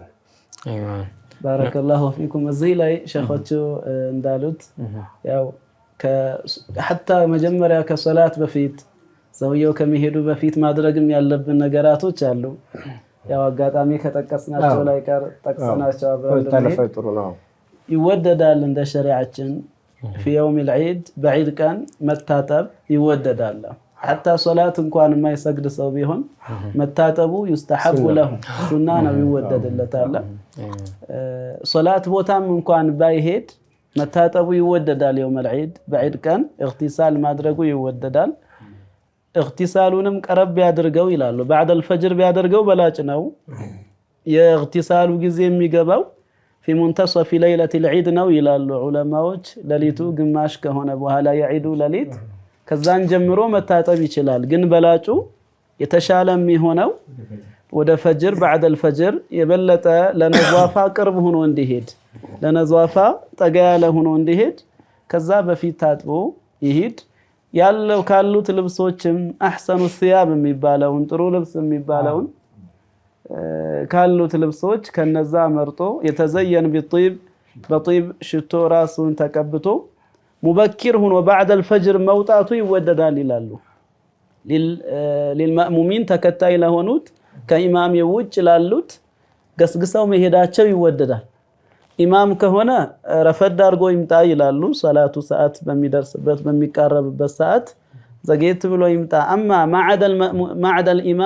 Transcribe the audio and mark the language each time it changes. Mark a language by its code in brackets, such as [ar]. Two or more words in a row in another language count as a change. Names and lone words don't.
[ar] بارك الله فيكم። [am] እዚህ ላይ ሸኾቹ እንዳሉት ያው ሐታ መጀመሪያ ከሶላት በፊት ሰውየው ከመሄዱ በፊት ማድረግም ያለብን ነገራቶች አሉ። ያው አጋጣሚ ከጠቀስናቸው ላይ ቀር ጠቅሰናቸው አብረን ይወደዳል እንደ ሸሪዓችን [ar] في يوم العيد بعيد كان [am] መታጠብ ይወደዳል። [ar] حتى صلاة [am] እንኳን የማይሰግድ ሰው ቢሆን መታጠቡ [ar] يستحب له [am] ሱና ነው ይወደድለታል። ሶላት ቦታም እንኳን ባይሄድ መታጠቡ ይወደዳል። [ar] يوم العيد بعيد كان اغتسال [am] ማድረጉ ይወደዳል። اغتسالونم ቀረብ ያድርገው ይላሉ። [ar] بعد الفجر [am] ቢያደርገው በላጭ ነው። የእግቲሳሉ ጊዜ የሚገባው [ar] في منتصف ليلة العيد [am] ነው ይላሉ ዑለማዎች። ለሊቱ ግማሽ ከሆነ በኋላ የዒዱ ለሊት ከዛን ጀምሮ መታጠብ ይችላል። ግን በላጩ የተሻለ የሚሆነው ወደ ፈጅር [ar] بعد الفجر [am] የበለጠ ለነዟፋ ቅርብ ሆኖ እንዲሄድ ለነዟፋ ጠጋ ያለ ሆኖ እንዲሄድ ከዛ በፊት ታጥቦ ይሄድ። ያለው ካሉት ልብሶችም [ar] أحسن الثياب [am] የሚባለውን ጥሩ ልብስ የሚባለውን ካሉት ልብሶች ከነዛ መርጦ የተዘየን በطيب ሽቶ ራሱን ተቀብቶ ሙበኪር ሆኖ [ar] بعد الفجر [am] መውጣቱ ይወደዳል ይላሉ። للمأمومين ተከታይ ለሆኑት ከኢማም የውጭ ላሉት ገስግሰው መሄዳቸው ይወደዳል። ኢማም ከሆነ ረፈድ አድርጎ ይምጣ ይላሉ። ሰላቱ ሰዓት በሚደርስበት በሚቃረብበት ሰዓት ዘጌት ብሎ ይምጣ። አማ ማዕደል ኢማም